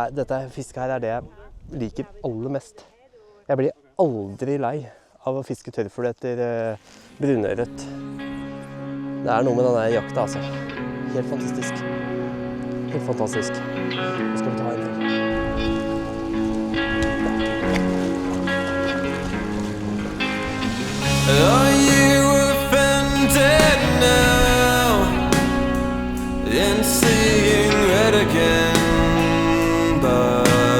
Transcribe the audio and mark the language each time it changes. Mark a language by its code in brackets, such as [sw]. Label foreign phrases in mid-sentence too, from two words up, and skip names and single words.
[no] Dette fisket her er det jeg liker aller mest. Jeg blir aldri lei av å fiske tørrfugl etter brunørret. Det er noe med denne jakta, altså. Helt fantastisk. Helt fantastisk. Nå skal vi ta en til. [en] Are you offended now in seeing red again? But